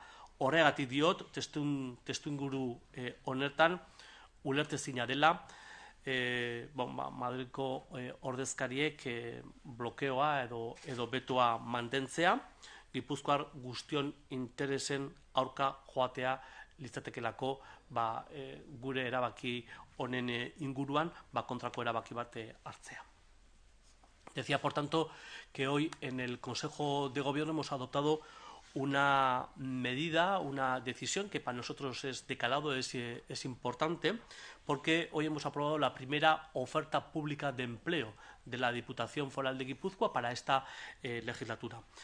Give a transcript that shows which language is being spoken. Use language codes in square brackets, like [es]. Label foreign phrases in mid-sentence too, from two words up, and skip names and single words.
[eu] Horregatik diot, testuinguru honetan ulertezina dela Madrilko ordezkariek blokeoa edo betoa mantentzea, Gipuzkoar guztion interesen aurka joatea litzatekelako gure erabaki honen inguruan kontrako erabaki bat hartzea. [es] Decía, por tanto, que hoy en el Consejo de Gobierno hemos adoptado una medida, una decisión que para nosotros es de calado, es importante, porque hoy hemos aprobado la primera oferta pública de empleo de la Diputación Foral de Guipúzcoa para esta legislatura.